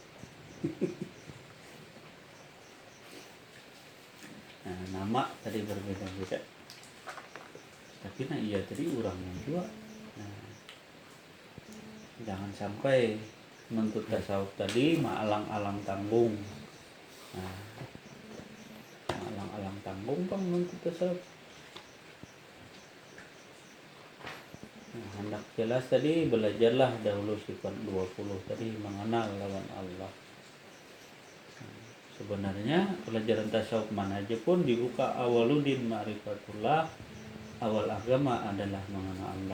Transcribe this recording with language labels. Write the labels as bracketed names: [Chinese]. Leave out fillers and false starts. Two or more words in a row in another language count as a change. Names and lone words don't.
[Indonesian] Nah, nama tadi berbeda-beda. Tapi nah iya tadi orangnya juga. Nah, jangan sampai menuntut tasawuf tadi alang-alang tanggung. Nah, alang-alang tanggung bang menuntut tasawuf. Nah, hendak jelas tadi belajarlah dahulu sifat 20 tadi mengenal lawan Allah. Sebenarnya pelajaran tasawuf mana aja pun dibuka [Arabic] أول الدين معرفة الله, [Indonesian] awal agama adalah mengenal Allah.